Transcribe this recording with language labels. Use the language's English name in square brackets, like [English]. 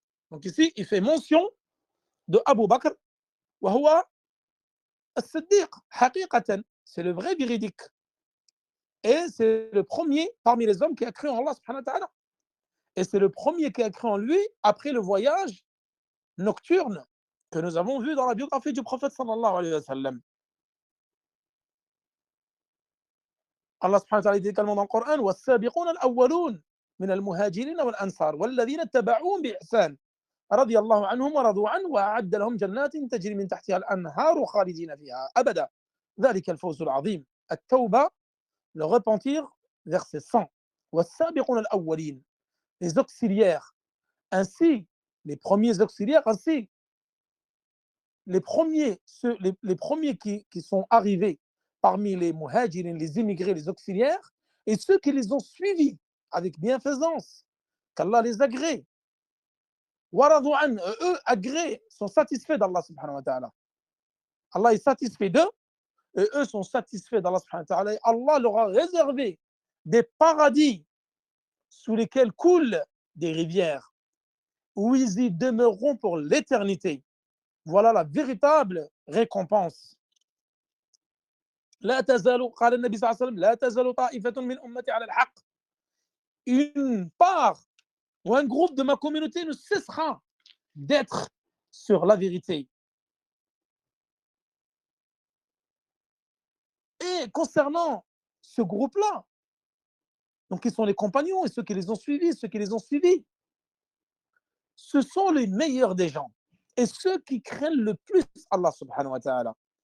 [French] Donc ici, il fait mention de Abu Bakr, [Arabic] wa huwa as-Siddiq, haqiqatan, [French] c'est le vrai véridique. Et c'est le premier parmi les hommes qui a cru en Allah subhanahu wa ta'ala. Et c'est le premier qui a cru en lui après le voyage nocturne que nous avons vu dans la biographie du prophète sallallahu alayhi wa sallam. Allah subhanahu wa ta'ala dit également dans le Coran [Arabic] وَالسَّابِقُونَ الْأَوَّلُونَ مِنَ الْمُهَاجِرِينَ وَالْأَنصَارِ وَالَّذِينَ اتَّبَعُوهُم بِإِحْسَانٍ رضي الله عنهم ورضوا عنه وأعد لهم جنات تجري من تحتها الأنهار خالدين فيها أبدا ذلك الفوز العظيم. [French] التوبة, le repentir, verset 100. [Arabic] وَالسَّابِقُونَ الْأَوَّلِينَ, [French] les auxiliaires, ainsi les premiers auxiliaires, ainsi les premiers qui sont arrivés parmi les muhajirin, les immigrés, les auxiliaires, et ceux qui les ont suivis avec bienfaisance, qu'Allah les agrée. [Arabic] Waradu an, [French] eux agrée, sont satisfaits d'Allah subhanahu wa ta'ala. Allah est satisfait d'eux, et eux sont satisfaits d'Allah subhanahu wa ta'ala. Allah leur a réservé des paradis sous lesquels coulent des rivières, où ils y demeureront pour l'éternité. Voilà la véritable récompense. [Arabic] لا تزال قال النبي صلى الله عليه وسلم لا تزال طائفة من أمتي على الحق. [French] Une part ou un groupe de ma communauté ne cessera d'être sur la vérité. Et concernant ce groupe-là, donc ils sont les compagnons et ceux qui les ont suivis, ce sont les meilleurs des gens et ceux qui craignent le plus Allah subhanahu wa ta'ala.